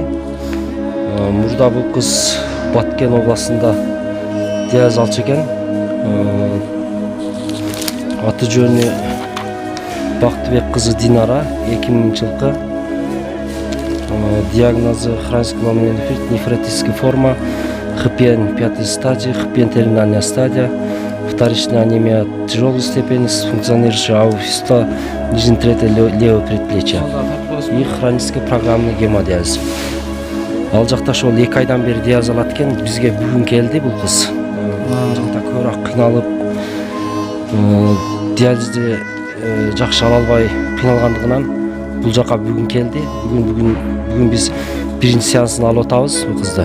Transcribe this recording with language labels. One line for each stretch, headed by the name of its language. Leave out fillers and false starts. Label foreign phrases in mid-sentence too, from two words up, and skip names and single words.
Kyrgyz: Мурда бул кыз Баткен областында диагноз алчу экен. Аты жөнү Бактыбек кызы Динара, 2000 жылкы.
Russian: Диагнозы хронический гломерулонефрит, нефротическая форма, ХПН 5 стадия, ХПН терминальная стадия, вторичная анемия тяжелой степени с функционирующей ауфиста нижней трети левого предплечья и хронический программный гемодиализ.
Kyrgyz: Ал жакта ошол 2 айдан бери диагноз алат экен, бизге бүгүн келди бул кыз. Жакта көбүрөөк кыйналып, диагнозду жакшы ала албай кыйналгандыгынан бул жака бүгүн келди. Бүгүн биз биринчи сеансын алып атабыз бул кызды.